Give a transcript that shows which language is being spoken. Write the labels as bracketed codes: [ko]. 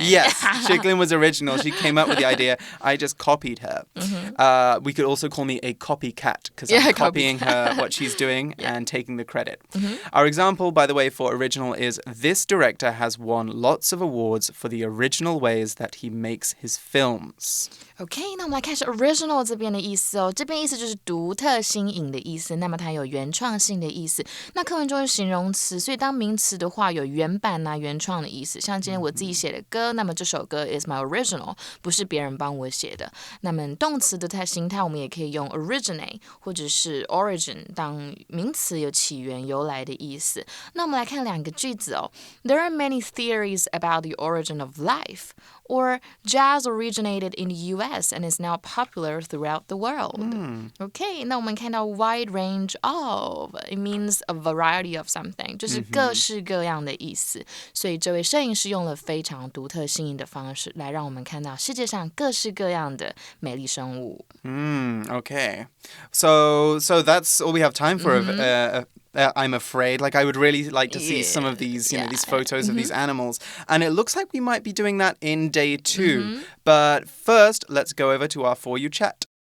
[en] Yes, Chiklin was original. She came up with the idea. I just copied her. We could also call me a copycat because I'm copying her, what she's doing, and taking the credit. Our example, by the way, for original is this director has won lots of awards for the original ways that he makes his films. [zh] OK， 那我们来看是 original 这边的意思哦。这边意思就是独特、新颖的意思。那么它有原创性的意思。那课文中是形容词，所以当名词的话有原版啊、原创的意思。像今天我自己写的歌，那么这首歌 [en] is my original， [zh] 不是别人帮我写的。那么动词的形态，我们也可以用 originate 或者是 origin 当名词，有起源、由来的意思。那我们来看两个句子哦。 [en] There are many theories about the origin of life. Or jazz originated in the U.S. and is now popular throughout the world. Okay, [zh] 那我们看到 [en] wide range of, it means a variety of something, [zh] 就是各式各样的意思。所以这位摄影师用了非常独特新颖的方式来让我们看到世界上各式各样的美丽生物。 [en] Okay. So that's all we have time for. I'm afraid. Like, I would really like to see some of these, these photos of these animals. And it looks like we might be doing that in day 2. But first, let's go over to our For You chat.